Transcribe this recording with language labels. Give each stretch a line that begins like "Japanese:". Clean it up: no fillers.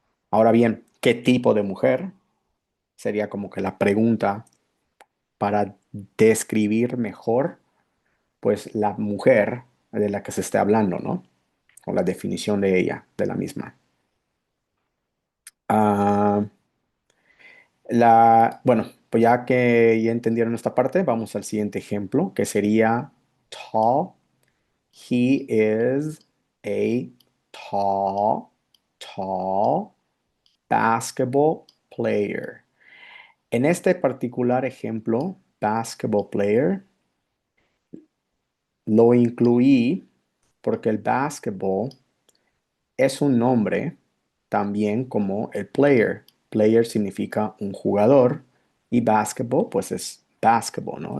Spanish: Ahora bien, ¿qué tipo de mujer? Sería como que la pregunta para describir mejor, pues la mujer de la que se esté hablando, ¿no? O la definición de ella, de la misma. Ah, bueno, pues ya que ya entendieron esta parte, vamos al siguiente ejemplo, que sería tall.
English: He is a tall, tall basketball player.
Spanish: En este particular ejemplo, basketball player, lo incluí porque el basketball es un nombre también como el player. Player significa un jugador y basketball pues es basketball, ¿no?